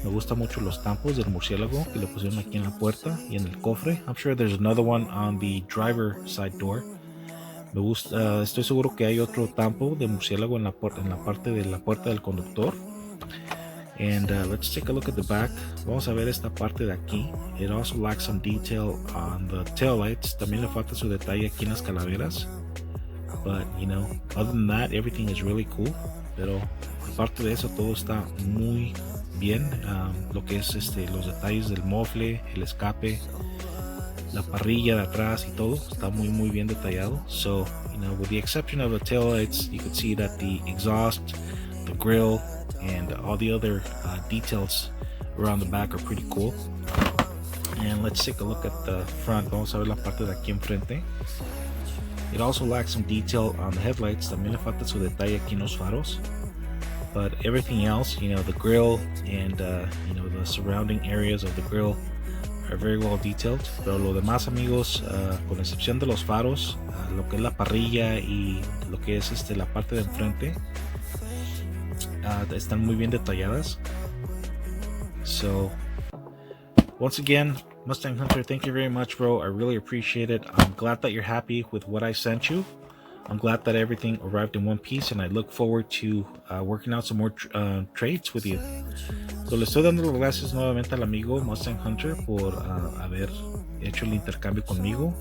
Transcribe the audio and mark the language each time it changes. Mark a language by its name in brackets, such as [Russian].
[Spanish] Me gusta mucho los tampos del murciélago que le pusieron aquí en la puerta y en el cofre. [English] I'm sure there's another one on the driver side door. [Spanish] Me gusta, estoy seguro que hay otro tampo de murciélago en la parte de la puerta del conductor. [English] And let's take a look at the back. [Spanish] Vamos a ver esta parte de aquí. [English] It also lacks some detail on the tail lights. [Spanish] También le falta su detalle aquí en las calaveras. [English] But you know, other than that, everything is really cool. [Spanish] Pero aparte de eso, todo está muy bien. Lo que es los detalles del mofle, el escape, la parrilla de atrás y todo está muy bien detallado. [English] So, you know, with the exception of the taillights, you can see that the exhaust, the grill, and all the other details around the back are pretty cool. And let's take a look at the front. [Spanish] Vamos a ver la parte de aquí enfrente. [English] It also lacks some detail on the headlights. [Spanish] También le falta su detalle aquí en los faros. [English] But everything else, you know, the grill and you know, the surrounding areas of the grill are very well detailed. [Spanish] Pero lo demás, amigos, con excepción de los faros, lo que es la parrilla y lo que es la parte de enfrente, están muy bien detalladas. [English] So once again, Mustang Hunter, thank you very much, bro. I really appreciate it. I'm glad that you're happy with what I sent you. I'm glad that everything arrived in one piece, and I look forward to working out some more trades with you. [Spanish] So, le estoy dando las gracias nuevamente al amigo Mustang Hunter por haber hecho el intercambio conmigo.